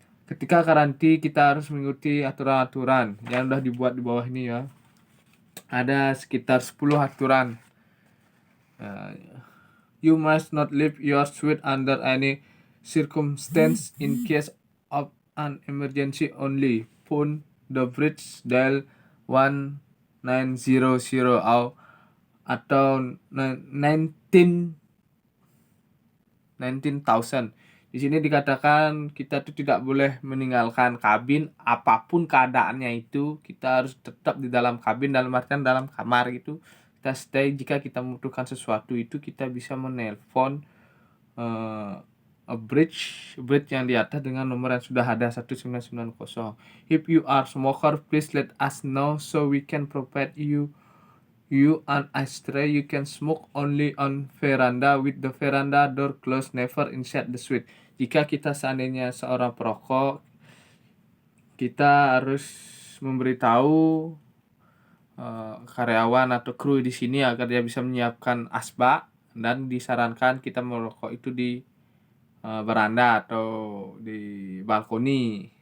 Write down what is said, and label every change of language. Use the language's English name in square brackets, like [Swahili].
[Indonesian] Ketika karantina kita harus mengikuti aturan-aturan yang udah dibuat di bawah ini ya. Ada sekitar 10 aturan. [English] You must not leave your suite under any circumstance in case of an emergency only. Phone the bridge dial 1900 [Indonesian] atau [English] 19,000. [Indonesian] Di sini dikatakan kita tuh tidak boleh meninggalkan kabin apapun keadaannya itu. Kita harus tetap di dalam kabin, dalam artian dalam kamar gitu. Kita stay. Jika kita membutuhkan sesuatu itu kita bisa menelpon a bridge yang di atas dengan nomor yang sudah ada 1990. [English] If you are smoker, please let us know so we can provide you an ashtray. You can smoke only on veranda with the veranda door closed, never inside the suite. [Indonesian] Jika kita seandainya seorang perokok, kita harus memberitahu karyawan atau kru di sini agar dia bisa menyiapkan asbak, dan disarankan kita merokok itu di beranda atau di balkoni.